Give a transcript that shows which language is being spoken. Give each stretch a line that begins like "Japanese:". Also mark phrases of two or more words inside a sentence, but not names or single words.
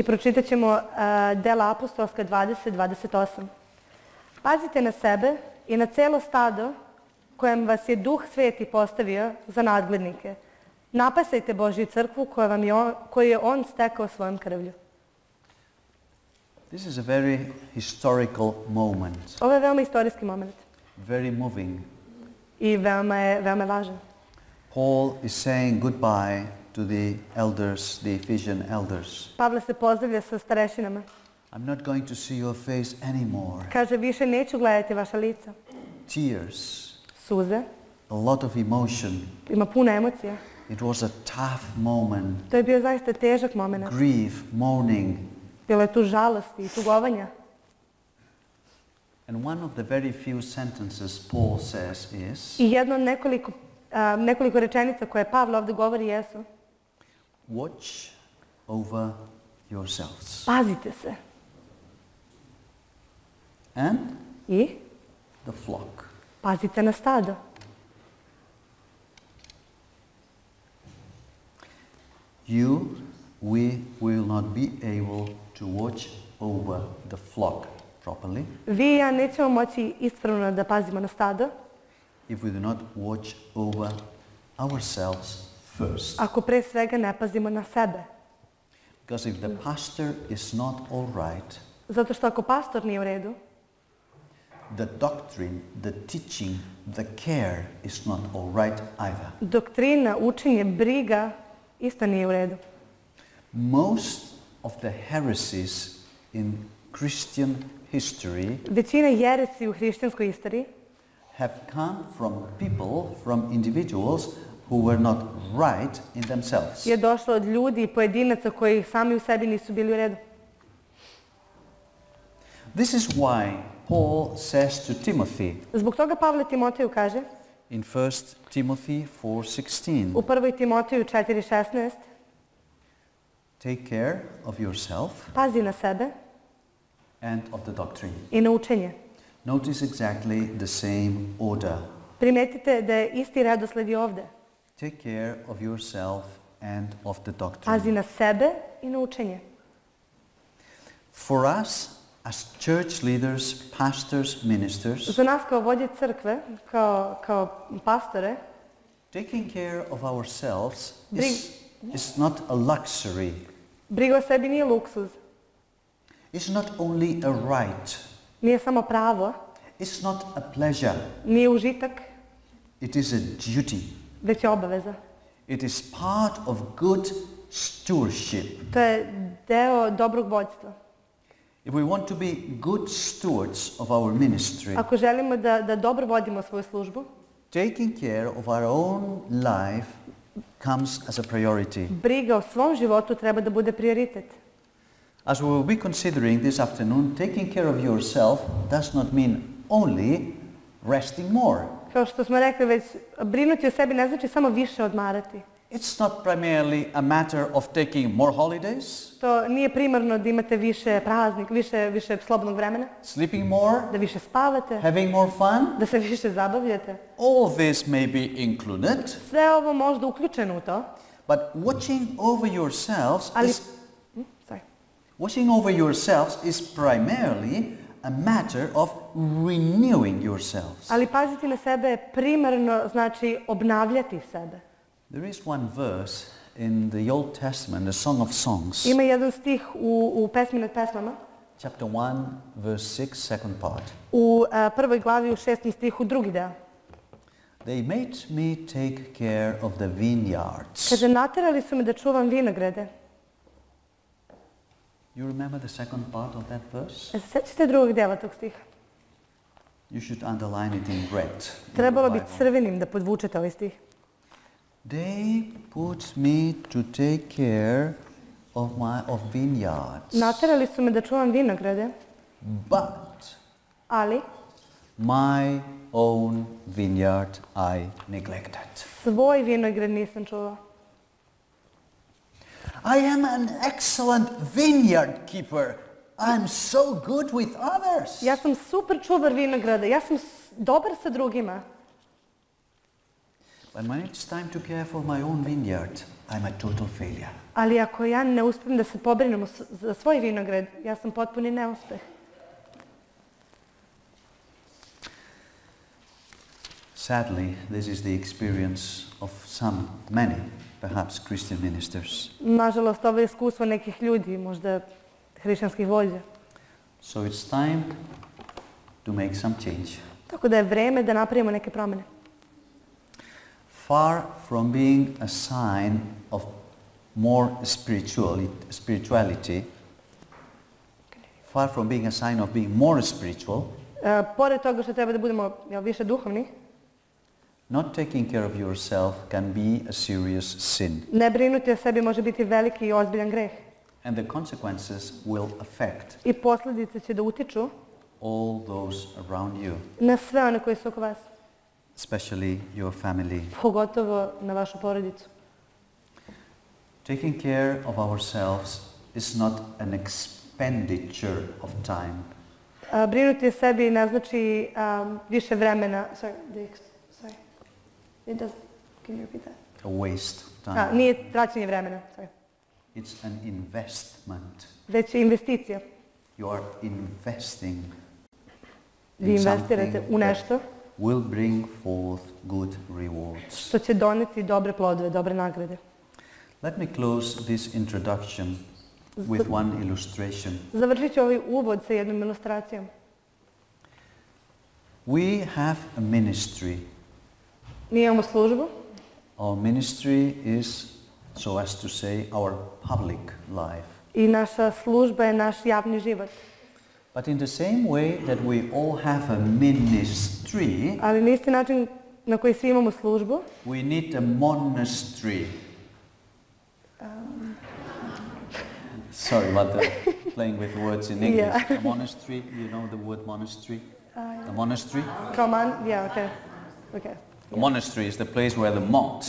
Serbian: I pročitat ćemo dela apostolska 20-28. Pazite na sebe i na celo stado kojem vas je Duh Sveti postavio za nadglednike. Napasajte Božju crkvu koju je On stekao svojom krvlju.
English: This is a very historical moment,
Serbian: Ovo je veoma istorijski moment
English: very moving.
Serbian: i veoma je važan.
English: Paul is saying goodbye to the elders, the Ephesian elders.
Serbian: Pavle se pozdravlja sa starešinama.
English: I'm not going to see your face anymore.
Serbian: Kaže, više neću gledati vaša lica.
English: Tears,
Serbian: Suze,
English: a lot of emotion.
Serbian: ima puno emocija.
English: It was a tough moment.
Serbian: To je bio zaista težak moment.
English: Grief, mourning.
Serbian: Bilo je tu žalosti i tugovanja.
English: And one of the very few sentences Paul says is,
Serbian: I jedno od nekoliko rečenica koje Pavle ovdje govori jesu:
English: watch over yourselves.
Serbian: pazite se.
English: And
Serbian: I
English: the flock.
Serbian: pazite na stado.
English: We will not be able to watch over the flock properly
Serbian: Vi i ja nećemo moći ispravno da pazimo na stado
English: if we do not watch over ourselves first.
Serbian: ako pre svega ne pazimo na sebe.
English: Because if the pastor is not all right,
Serbian: Zato što ako pastor nije u redu,
English: the doctrine, the teaching, the care is not all right either.
Serbian: doktrina, učenje, briga isto nije u redu.
English: Most of the heresies in Christian history
Serbian: Većina jeresi u hrišćanskoj istoriji
English: have come from people, from individuals who were not right in themselves.
Serbian: je došlo od ljudi i pojedinaca koji sami u sebi nisu bili u redu.
English: This is why Paul says to Timothy
Serbian: Zbog toga Pavle Timoteju kaže
English: in 1 Timothy 4:16,
Serbian: u 1. Timoteju 4:16,
English: take care of yourself
Serbian: pazi na sebe
English: and of the doctrine.
Serbian: i na učenje.
English: Notice exactly the same order.
Serbian: Primetite da je isti redosled i ovde.
English: Take care of yourself and of the
Serbian: Pazi
English: doctrine.
Serbian: na sebe i na učenje.
English: For us as church leaders, pastors, ministers,
Serbian: Za nas kao vođe crkve, kao pastore,
English: taking care of ourselves is not a luxury.
Serbian: briga o sebi nije luksuz,
English: It's not only a right.
Serbian: nije samo pravo,
English: It's not a pleasure.
Serbian: nije užitak,
English: It is a duty.
Serbian: već je obaveza.
English: It is part of good stewardship.
Serbian: To je deo dobrog vođstva.
English: If we want to be good stewards of our ministry,
Serbian: Ako želimo da dobro vodimo svoju službu,
English: taking care of our own life comes as a priority.
Serbian: briga o svom životu treba da bude prioritet.
English: As we will be considering this afternoon, taking care of yourself does not mean only resting more.
Serbian: Kao što smo rekli već, brinuti o sebi ne znači samo više odmarati.
English: It's not primarily a matter of taking more holidays,
Serbian: To nije primarno da imate više praznik, više slobodnog vremena,
English: sleeping more,
Serbian: da više spavate,
English: having more fun.
Serbian: da se više zabavljate.
English: All this may be included,
Serbian: Sve ovo možda uključeno u to,
English: but watching over yourselves is primarily a matter of renewing yourselves.
Serbian: ali paziti na sebe primarno znači obnavljati sebe.
English: There is one verse in the Old Testament, the Song of Songs,
Serbian: Ima jedan stih u pesmi nad pesmama,
English: chapter 1, verse 6, second part.
Serbian: u prvoj glavi u 6. stihu drugi deo.
English: They made me take care of the vineyards.
Serbian: Kaže, naterali su me da čuvam vinograde.
English: You remember the second part of that verse?
Serbian: Se sećate drugog dela tog stiha?
English: You should underline it in red.
Serbian: Trebalo bi crvenim da podvučete ovaj stih.
English: They put me to take care of vineyards.
Serbian: Naterali su me da čuvam vinograde,
English: But
Serbian: ali
English: my own vineyard I neglected.
Serbian: svoj vinograd nisam čuvao.
English: I am an excellent vineyard keeper. I'm so good with others.
Serbian: Ja sam super čuvar vinograda, ja sam dobar sa drugima.
English: But when it's time to care for my own vineyard, I'm a total failure.
Serbian: Ali ako ja ne uspijem da se pobrinem za svoj vinograd, ja sam potpuni neuspeh.
English: Sadly, this is the experience of many, perhaps Christian ministers.
Serbian: Nažalost, ovo je iskustvo nekih ljudi, možda hrišćanskih vođa.
English: So it's time to make some change.
Serbian: Tako da je vreme da napravimo neke promjene.
English: Far from being a sign of more spirituality, far from being a sign of being more spiritual,
Serbian: Pored toga što treba da budemo više duhovni,
English: not taking care of yourself can be a serious sin.
Serbian: ne brinuti o sebi može biti veliki i ozbiljan greh.
English: And the consequences will affect
Serbian: I posljedice će da utiču
English: all those around you,
Serbian: na sve one koji su oko vas,
English: especially your family.
Serbian: pogotovo na vašu porodicu.
English: Taking care of ourselves is not an expenditure of time.
Serbian: Brinuti o sebi ne znači više vremena.
English: It does. Can you repeat that? A waste of time.
Serbian: Nije traćenje vremena.
English: It's an investment.
Serbian: Već je investicija.
English: You are investing
Serbian: Vi investirate u nešto
English: will bring forth good rewards.
Serbian: što će doneti dobre plodove, dobre nagrade.
English: Let me close this introduction with one illustration.
Serbian: Završit ću ovaj uvod sa jednom ilustracijom.
English: We have a ministry.
Serbian: Mi imamo službu.
English: Our ministry is, so as to say, our public life.
Serbian: I naša služba je naš javni život.
English: But in the same way that we all have a ministry,
Serbian: Ali na isti način na koji svi imamo službu,
English: we need a monastery. Sorry about playing with words in English. Yeah. A monastery, you know the word monastery? A monastery? come on, yeah, okay. Okay. A monastery is the place where the monks